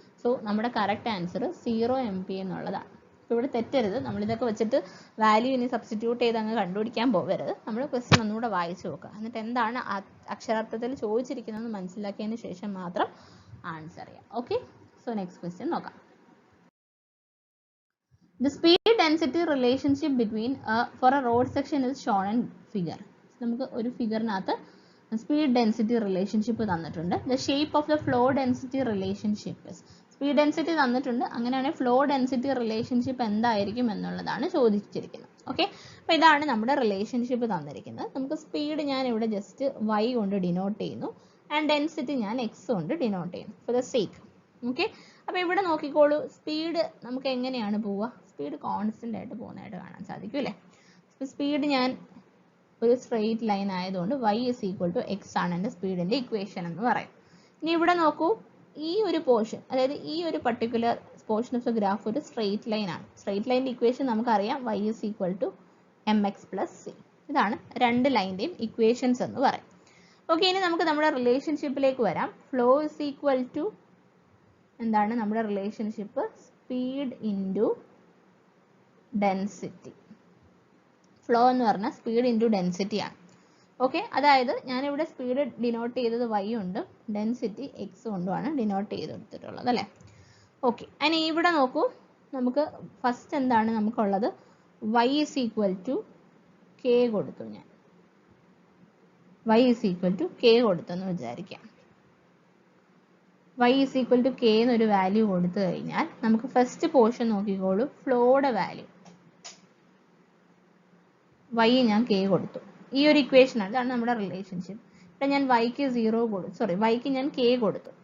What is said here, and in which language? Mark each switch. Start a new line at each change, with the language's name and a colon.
Malayalam: So നമ്മുടെ correct answer 0 MP എന്നുള്ളതാണ്. അപ്പോൾ ഇവിടെ തെറ്റരുത്. നമ്മളിതൊക്കെ വെച്ചിട്ട് വാല്യൂ ഇനി സബ്സ്റ്റിറ്റ്യൂട്ട് ചെയ്ത് അങ്ങ് കണ്ടുപിടിക്കാൻ പോകരുത്. നമ്മൾ ക്വസ്റ്റ്യൻ ഒന്നുകൂടെ വായിച്ചു നോക്കുക. എന്നിട്ട് എന്താണ് അക്ഷരാർത്ഥത്തിൽ ചോദിച്ചിരിക്കുന്നതെന്ന് മനസ്സിലാക്കിയതിന് ശേഷം മാത്രം ആൻസർ ചെയ്യാം. ഓക്കെ, സോ നെക്സ്റ്റ് ക്വസ്റ്റ്യൻ നോക്കാം.
English: The speed density relationship between for a road section is shown in figure.
Malayalam: നമുക്ക് ഒരു ഫിഗറിനകത്ത് സ്പീഡ് ഡെൻസിറ്റി റിലേഷൻഷിപ്പ് തന്നിട്ടുണ്ട്.
English: The shape of the flow density relationship is,
Malayalam: speed density തന്നിട്ടുണ്ട്, അങ്ങനെയാണെങ്കിൽ flow density relationship എന്തായിരിക്കും എന്നുള്ളതാണ് ചോദിച്ചിരിക്കുന്നത്. Okay, അപ്പോൾ ഇതാണ് നമ്മുടെ റിലേഷൻഷിപ്പ് തന്നിരിക്കുന്നത്. നമുക്ക് സ്പീഡ് ഞാൻ ഇവിടെ ജസ്റ്റ് y കൊണ്ട് ഡിനോട്ട് ചെയ്യുന്നു ആൻഡ് ഡെൻസിറ്റി ഞാൻ x കൊണ്ട് ഡിനോട്ട് ചെയ്യുന്നു ഫോർ ദ സേക്ക്. ഓക്കെ, അപ്പോൾ ഇവിടെ നോക്കിക്കോളൂ, സ്പീഡ് നമുക്ക് എങ്ങനെയാണ് പോവുക, സ്പീഡ് കോൺസ്റ്റന്റ് ആയിട്ട് പോകുന്നതായിട്ട് കാണാൻ സാധിക്കും അല്ലേ. സ്പീഡ് ഞാൻ ഒരു സ്ട്രെയിറ്റ് ലൈൻ ആയതുകൊണ്ട് y is equal to x ആണ് എൻ്റെ സ്പീഡിൻ്റെ ഇക്വേഷൻ എന്ന് പറയും. ഇനി ഇവിടെ നോക്കൂ, ഈ ഒരു പോർഷൻ, അതായത് ഈ ഒരു particular portion of the graph ഒരു സ്ട്രെയിറ്റ് ലൈൻ ആണ്. സ്ട്രെയിറ്റ് ലൈൻ്റെ ഇക്വേഷൻ നമുക്കറിയാം, y is equal to mx plus c. ഇതാണ് രണ്ട് ലൈൻ്റെയും ഇക്വേഷൻസ് എന്ന് പറയും. ഓക്കെ, ഇനി നമുക്ക് നമ്മുടെ റിലേഷൻഷിപ്പിലേക്ക് വരാം. ഫ്ലോ
English: is equal to
Malayalam: എന്താണ് നമ്മുടെ relationship, speed into density. Flow എന്ന് പറഞ്ഞാൽ സ്പീഡ് ഇൻറ്റു ഡെൻസിറ്റി ആണ്. ഓക്കെ, അതായത് ഞാനിവിടെ സ്പീഡ് ഡിനോട്ട് ചെയ്തത് y കൊണ്ടും ഡെൻസിറ്റി x കൊണ്ടുമാണ് ഡിനോട്ട് ചെയ്തെടുത്തിട്ടുള്ളത് അല്ലേ. ഓക്കെ, അതിന് ഇവിടെ നോക്കൂ, നമുക്ക് ഫസ്റ്റ് എന്താണ് നമുക്കുള്ളത്, y is equal to k കൊടുത്തു. ഞാൻ y is equal to k കൊടുത്തെന്ന് വിചാരിക്കാം. y is equal to k എന്നൊരു വാല്യൂ കൊടുത്തു കഴിഞ്ഞാൽ നമുക്ക് ഫസ്റ്റ് പോർഷൻ നോക്കിക്കോളൂ, ഫ്ലോയുടെ വാല്യൂ y ഞാൻ k കൊടുത്തു. ഈ ഒരു ഇക്വേഷൻ ആണ്, ഇതാണ് നമ്മുടെ റിലേഷൻഷിപ്പ്. ഇവിടെ ഞാൻ yക്ക് 0 കൊടുത്തു, yക്ക് ഞാൻ k കൊടുത്തു.